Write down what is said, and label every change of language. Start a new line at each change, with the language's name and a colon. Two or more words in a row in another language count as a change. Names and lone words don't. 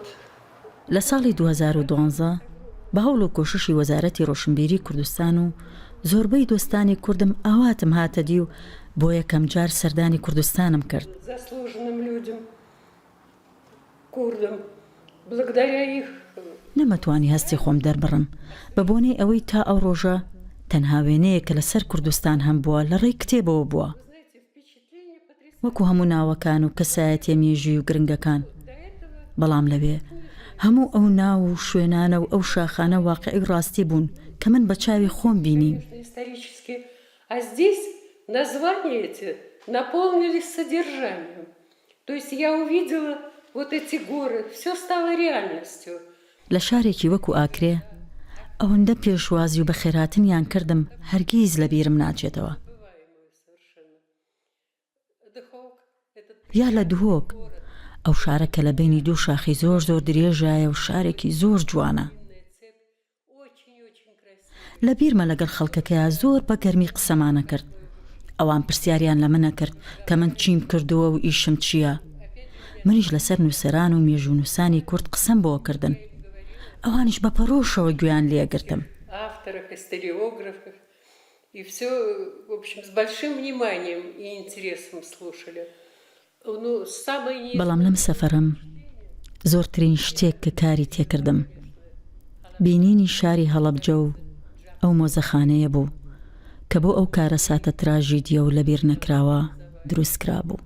Central Kurdish: لە ساڵی 2012 بە هەوڵ و کۆششی وەزارەتی ڕۆشنبیری کوردستان و زۆربەی دۆستانی کوردم ئاواتم هاتە دی و بۆ یەکەم جار سەردانی کوردستانم کرد.
Russian: заслуженным людям, курдам, благодаря их
Central Kurdish: نەمەتوانی هەستی خۆم دەربڕم بە بۆنەی ئەوەی تا ئەو ڕۆژە تەنها وێنەیە کە لەسەر کوردستان هەم بووە لە ڕێی کتێبەوە بووە. وەکو هەموو ناوەکان و کەسایەتیە مێژووی و گرنگەکان. بەڵام لەوێ هەموو ئەو ناو و شوێنانە و ئەو شاخانە واقعی ڕاستی بوون کە من بە چاوی خۆم بینیم.
Russian: исторически, а здесь названия эти наполнились содержанием. То есть я увидела вот эти горы, все стало реальностью.
Central Kurdish: لە شارێکی وەکو ئاکرێ ئەوەندە پێشوازی و بە خێراتنیان کردم هەرگیز لە بیرم ناچێتەوە. یا لە دهۆک ئەو شارەکە لە بینی دوو شاخی زۆر زۆر درێژایە و شارێکی زۆر جوانە. لە بیرمە لەگەڵ خەڵکەکەیە زۆر بە گەرمی قسەمانە کرد. ئەوان پرسیاریان لە منە کرد کە من چیم کردووە و ئیشم چییە. منیش لەسەر نووسەران و مێژوو نووسانی کورد قسەم بۆ کردن. ئەوانیش بە پەرۆشەوە گویان لێگرتم.
Russian: Авторах, историографах. И все, в общем, с большим вниманием и интересом слушали. Ну, самое...
Central Kurdish: بەڵام لەم سەفەرم زۆرترین شتێک کە کاری تێکردم بینینی شاری هەڵەبجە و ئەو مۆزەخانەیە بوو کە بۆ ئەو کارە ساتە تراژیدیە و لەبیر نەکراوە دروستکرا بوو.